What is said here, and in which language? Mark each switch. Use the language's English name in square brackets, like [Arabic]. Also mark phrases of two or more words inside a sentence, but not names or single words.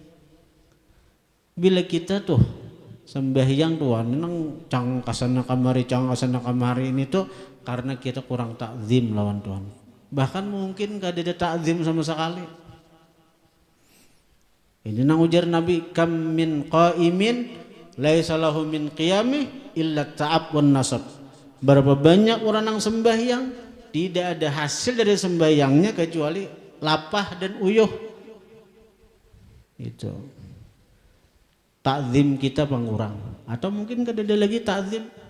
[Banjar] Bila kita tuh sembahyang tuh nang cang kasana kamari ini tuh karena kita kurang takzim lawan Tuhan. [Indonesian] Bahkan mungkin gak ada takzim sama sekali. [Banjar] Ini nang ujar [Arabic] Nabi, كم من قائم ليس له من قيامه إلا التعب والنصب. [Indonesian] Berapa banyak orang yang sembahyang tidak ada hasil dari sembahyangnya kecuali lapah dan uyuh. [Banjar] Itu takzim kita pengurang, atau mungkin kada ada lagi takzim.